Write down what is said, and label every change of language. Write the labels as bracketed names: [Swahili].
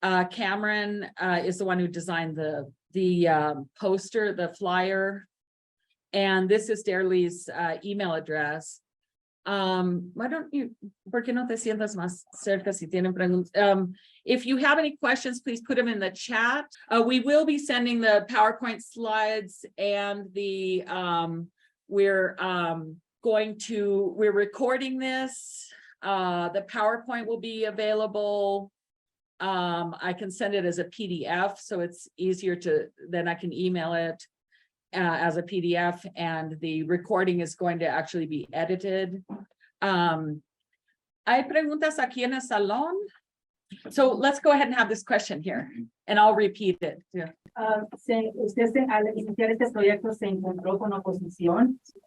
[English] Cameron is the one who designed the poster, the flyer, and this is Derli's email address. Why don't you, [Spanish] ¿por qué no te sientas más cerca si tienen preguntas? [English] If you have any questions, please put them in the chat. We will be sending the PowerPoint slides and the, we're recording this. The PowerPoint will be available. I can send it as a PDF, so it's easier then I can email it as a PDF, and the recording is going to actually be edited. [Spanish] Hay preguntas aquí en el salón. [English] So let's go ahead and have this question here, and I'll repeat it. Yeah. [Spanish] Usted al iniciar este proyecto se encontró con oposición.